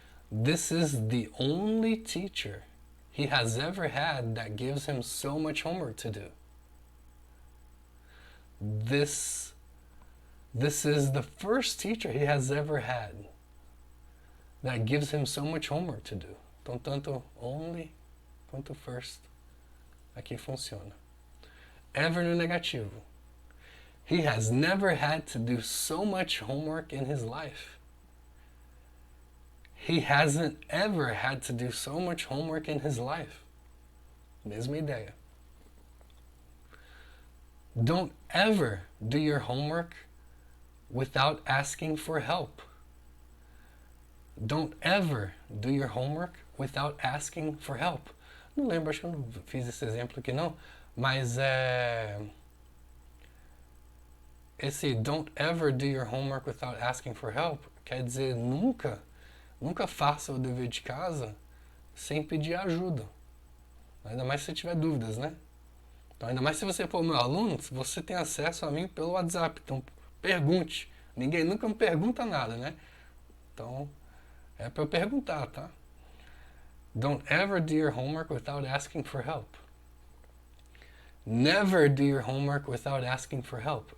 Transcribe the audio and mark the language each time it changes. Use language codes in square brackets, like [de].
[en] This is the only teacher he has ever had that gives him so much homework to do. This is the first teacher he has ever had that gives him so much homework to do. [pt] Então, tanto only quanto first aqui funciona. Ever no negativo. [en] He has never had to do so much homework in his life. He hasn't ever had to do so much homework in his life. [pt] Mesma ideia. [en] Don't ever do your homework without asking for help. Don't ever do your homework without asking for help. [pt] Não lembro, acho que eu não fiz esse exemplo aqui não, mas esse [en] don't ever do your homework without asking for help [pt] quer dizer nunca faça o dever de casa sem pedir ajuda. Ainda mais se você tiver dúvidas, né? Então, ainda mais se você for meu aluno, você tem acesso a mim pelo WhatsApp. Então, pergunte. Ninguém nunca me pergunta nada, né? Então, é para eu perguntar, tá? [en] Don't ever do your homework without asking for help. Never do your homework without asking for help.